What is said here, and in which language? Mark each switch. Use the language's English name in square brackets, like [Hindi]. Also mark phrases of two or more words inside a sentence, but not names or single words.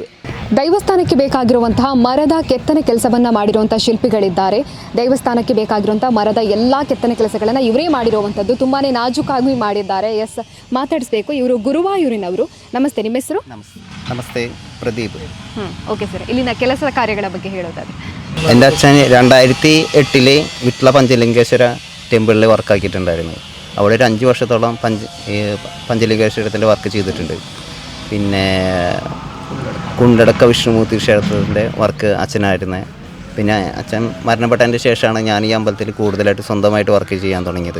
[Kannada] ದೈವಸ್ಥಾನಕ್ಕೆ ಬೇಕಾಗಿರುವಂತಹ ಮರದ ಕೆತ್ತನೆ ಕೆಲಸವನ್ನು ಮಾಡಿರುವಂಥ ಶಿಲ್ಪಿಗಳಿದ್ದಾರೆ. ದೈವಸ್ಥಾನಕ್ಕೆ ಬೇಕಾಗಿರುವಂಥ ಮರದ ಎಲ್ಲ ಕೆತ್ತನೆ ಕೆಲಸಗಳನ್ನು ಇವರೇ ಮಾಡಿರುವಂಥದ್ದು, ತುಂಬಾ ನಾಜೂಕಾಗಿ ಮಾಡಿದ್ದಾರೆ. ಮಾತಾಡಿಸ್ಬೇಕು. ಇವರು ಗುರುವಾಯೂರಿನವರು. ನಮಸ್ತೆ, ನಿಮ್ಮ ಹೆಸರು? ನಮಸ್ತೆ, ಪ್ರದೀಪ್. ಓಕೆ ಸರ್, ಇಲ್ಲಿನ ಕೆಲಸದ ಕಾರ್ಯಗಳ ಬಗ್ಗೆ ಹೇಳೋದಾದ್ರೆ? [Malayalam] എൻ്റെ അച്ഛൻ 2008 വിട്ട്ല പഞ്ചലിംഗേശ്വര ടെമ്പിളിൽ വർക്കാക്കിയിട്ടുണ്ടായിരുന്നു. അവിടെ ഒരു 5 വർഷത്തോളം പഞ്ചലിംഗേശ്വരത്തിൻ്റെ വർക്ക് ചെയ്തിട്ടുണ്ട്. പിന്നെ കുണ്ടടക്ക വിഷ്ണുമൂർത്തി ക്ഷേത്രത്തിൻ്റെ വർക്ക് അച്ഛനായിരുന്നു. പിന്നെ അച്ഛൻ മരണപ്പെട്ടതിൻ്റെ ശേഷമാണ് ഞാൻ ഈ അമ്പലത്തിൽ കൂടുതലായിട്ട് സ്വന്തമായിട്ട് വർക്ക് ചെയ്യാൻ തുടങ്ങിയത്.